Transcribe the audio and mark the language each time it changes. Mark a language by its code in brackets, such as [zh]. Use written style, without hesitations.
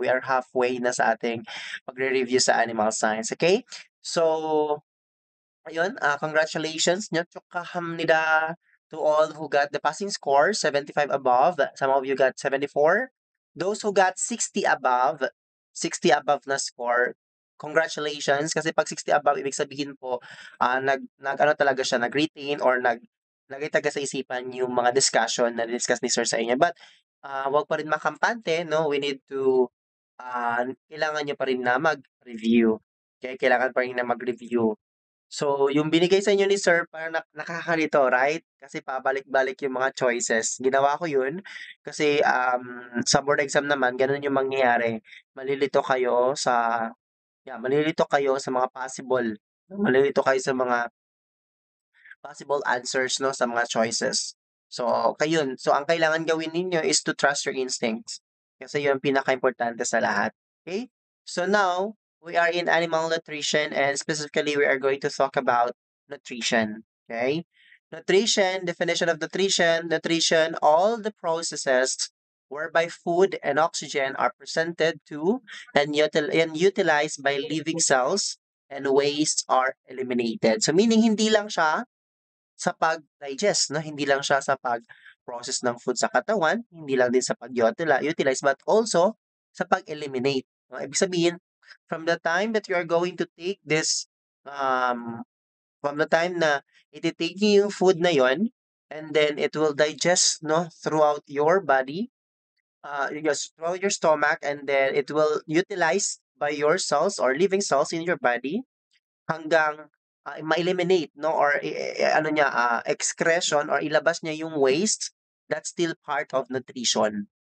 [en] We are halfway [tl] na sa ating pagre-review sa [en] animal science, okay? So, ayun, congratulations nyo, nida to all who got the passing score, 75 above. Some of you got 74. Those who got 60 above na score, congratulations. [tl] Kasi pag 60 above, ibig sabihin po, ano talaga siya, nag-retain or nagitaga sa isipan yung mga discussion na discuss ni Sir sa inyo. But, wag pa rin makampante, no? [en] We need to, [tl] kailangan nyo pa rin na mag-review. Okay, kailangan pa rin na mag-review. So, yung binigay sa inyo ni sir parang nakakalito, right? Kasi pabalik-balik yung mga choices. Ginawa ko yun kasi, sa board exam naman gano'n yung mangyayari. Malilito kayo sa malilito kayo sa mga malilito kayo sa mga possible answers 'no, sa mga choices. So, kayun. [en] So, [tl] ang kailangan gawin ninyo [en] is to trust your instincts. [tl] Kasi yun ang pinakaimportante sa lahat. [en] Okay? So now, we are in animal nutrition and specifically we are going to talk about nutrition. Okay? Nutrition, definition of nutrition, nutrition, all the processes whereby food and oxygen are presented to and utilized by living cells and waste are eliminated. [tl] So meaning hindi lang siya sa pag-digest 'no, hindi lang siya sa pag-process ng food sa katawan, hindi lang din sa pag-utilize, [en] but also [tl] sa pag-eliminate 'no. Ibig sabihin, [en] from the time that you are going to take this, from the time [tl] na ite-take niyo yung food na yon, [en] and then it will digest 'no, throughout your body, yes, throughout your stomach, and then it will utilize by your cells or living cells in your body [tl] hanggang, ma-eliminate 'no or ano niya, excretion or ilabas niya yung waste, [en] that's still part of nutrition.